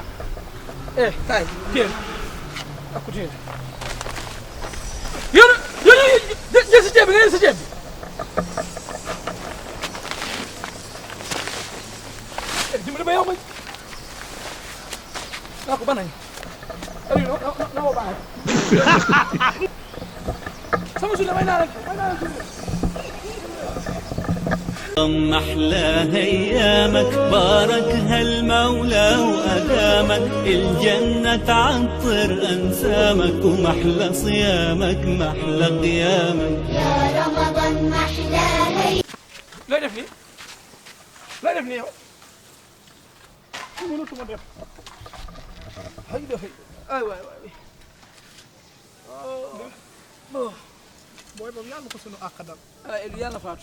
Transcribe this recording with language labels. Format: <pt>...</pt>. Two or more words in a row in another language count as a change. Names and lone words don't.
<wo>kaay téel ak ku téel yow jël si ceeb bi nga jël si ceeb bi dimbali ma yow ma naa ko banañ na ma baax sama sulle may naa</wo> <ar>أحلى أيامك باركها المولى وأدامك الجنة عطر أنسامك ومحلى صيامك محلى قيامك يا رمضان محلى</ar> <wo>looy def nii yow mënatuma def ay dafay ay waay booy boobu yàlla ko sunu àq dal ah Eliou yàlla faatu</wo>